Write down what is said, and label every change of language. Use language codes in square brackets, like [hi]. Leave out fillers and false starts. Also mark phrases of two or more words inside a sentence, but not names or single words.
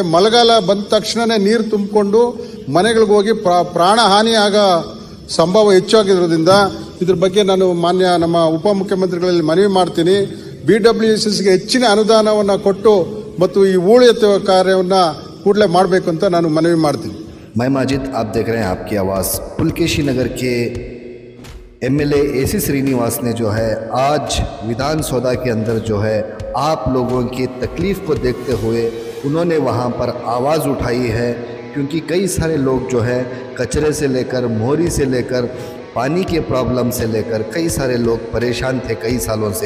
[kn] ಮಳೆಗಾಲ ಬಂದ ತಕ್ಷಣನೇ ನೀರು ತುಂಬಿಕೊಂಡು ಮನೆಗಳಿಗೆ ಹೋಗಿ ಪ್ರಾಣ ಹಾನಿ ಆಗೋ ಸಂಭವ ಹೆಚ್ಚಾಗಿರೋದ್ರಿಂದ ಇದ್ರ ಬಗ್ಗೆ ನಾನು ಮಾನ್ಯ ನಮ್ಮ ಉಪಮುಖ್ಯಮಂತ್ರಿಗಳಲ್ಲಿ ಮನವಿ ಮಾಡ್ತೀನಿ. BWCಗೆ ಹೆಚ್ಚಿನ ಅನುದಾನವನ್ನು ಕೊಟ್ಟು ಮತ್ತು ಈ ಹೂಳೆತ್ತುವ ಕಾರ್ಯವನ್ನು ಕೂಡಲೇ ಮಾಡಬೇಕು ಅಂತ ನಾನು ಮನವಿ ಮಾಡ್ತೀನಿ. [hi] मैं माजिद, आप देख रहे हैं आपकी आवाज़। पुलकेशी नगर के MLA AC श्रीनिवास ने जो है आज विधान सौदा के अंदर जो है आप लोगों की तकलीफ़ को देखते हुए उन्होंने वहां पर आवाज़ उठाई है, क्योंकि कई सारे लोग जो है कचरे से लेकर मोहरी से लेकर पानी के प्रॉब्लम से लेकर कई सारे लोग परेशान थे कई सालों से।